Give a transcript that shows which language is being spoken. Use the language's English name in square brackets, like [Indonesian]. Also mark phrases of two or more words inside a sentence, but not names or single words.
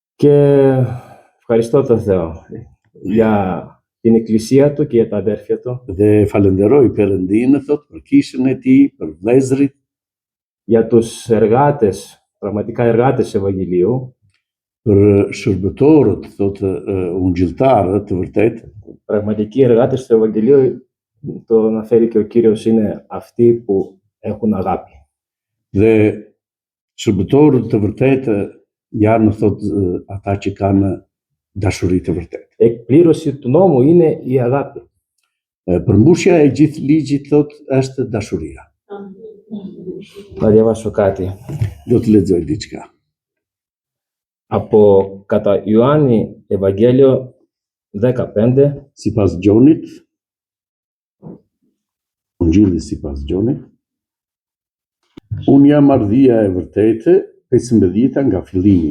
[Greek] Και ευχαριστώ τον Θεό για την εκκλησία του και για τα αδέρφια του. [Albanian] Dhe falenderoj Perëndinë, thot, për kishën e tij, për vëllezërit, [Greek] για τους εργάτες, πραγματικά εργάτες Ευαγγελίου, [Albanian] për shërbëtorët, thot, ungjilltarët të vërtet. [Greek] Πραγματικοί εργάτες του Ευαγγελίου, το αναφέρει και ο Κύριος, είναι αυτοί που έχουν αγάπη. [Albanian] Dhe shërbëtorët të vërtetë janë, thot, ata që kanë dashuri të vërtetë. [Greek] Εκπλήρωση του νόμου είναι η αγάπη. [Albanian] Përmbushja e gjithë ligjit, thot, është dashuria. [Greek] Θα διαβάσω κάτι. [Albanian] Do të lexoj diçka. [Greek] Από κατά Ιωάννη Ευαγγέλιο 15, [Albanian] Sipas Gjonit, Ungjilli sipas Gjonit, unë jam marrëdhënia e vërtetë, 15 nga fillimi.